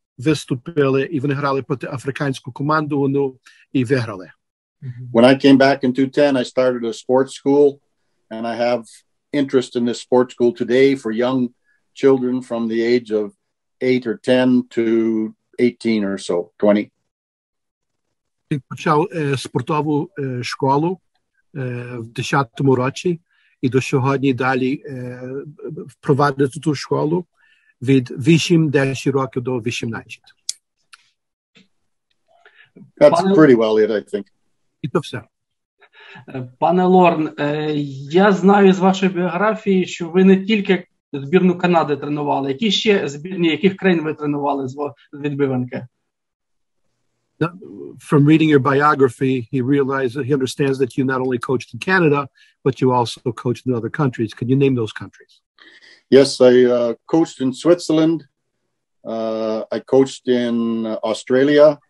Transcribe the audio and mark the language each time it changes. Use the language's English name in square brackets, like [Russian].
[Ukrainian] виступили, і вони грали проти африканську команду, і виграли. [English] When I came back in 2010, I started a sports school, and I have interest in this sports school today for young children from the age of 8 or 10 to 18 or so, 20. [Ukrainian] Я почав спортову школу в 10-му році, і до сьогодні далі впроваджую ту школу від 8-10 років до 18. [English] That's pretty well it, I think. [Ukrainian] І то все. Пане Лорн, я знаю з вашої біографії, що ви не тільки збірну Канади тренували. Які ще збірні, яких країн ви тренували з відбиванки? [English] From reading your biography, he understands that you not only coached in Canada, but you also coached in other countries. Can you name those countries? Yes, I coached in Switzerland. I coached in Australia.